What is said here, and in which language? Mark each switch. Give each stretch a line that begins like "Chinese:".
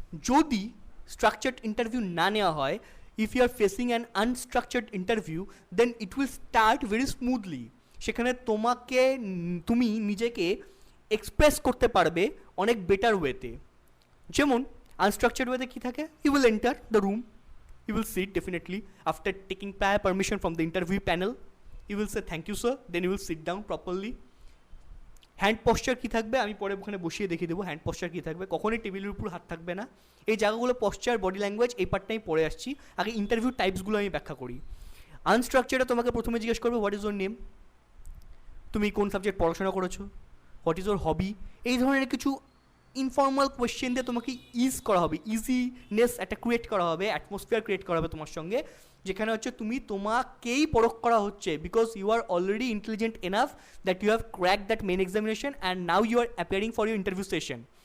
Bangla: যদি structured interview না নেওয়া হয়,
English: If you are facing an unstructured interview, then it will start very smoothly.
Bangla: সেখানে তুমি নিজেকে এক্সপ্রেস করতে পারবে অনেক বেটার ওয়েতে। যেমন আনস্ট্রাকচার্ড ওয়েতে কী থাকে?
English: You will enter the room, you will sit definitely after taking prior permission from the interview panel, you will say thank you sir, then you will sit down properly.
Bangla: Hand posture কী থাকবে আমি পরে ওখানে বসিয়ে দেখিয়ে দেবো hand posture কী থাকবে, কখনোই টেবিলের উপর হাত থাকবে না। এই জায়গাগুলো পশ্চার, বডি ল্যাঙ্গুয়েজ, এই পার্টটা আমি পরে আসছি। আগে ইন্টারভিউ টাইপসগুলো আমি ব্যাখ্যা করি। আনস্ট্রাকচারে তোমাকে প্রথমে জিজ্ঞেস করবে
English: what is your name,
Bangla: তুমি কোন সাবজেক্ট পড়াশোনা করেছো,
English: what is your hobby,
Bangla: এই ধরনের কিছু ইনফর্মাল কোয়েশ্চেন দিয়ে তোমাকে ইজ করা হবে, ইজিনেস একটা ক্রিয়েট করা হবে, অ্যাটমসফিয়ার ক্রিয়েট করা হবে তোমার সঙ্গে, যেখানে হচ্ছে তুমি তোমাকেই পরখ করা হচ্ছে,
English: Because you are already intelligent enough that you have crack that main examination and now you are appearing for your interview session.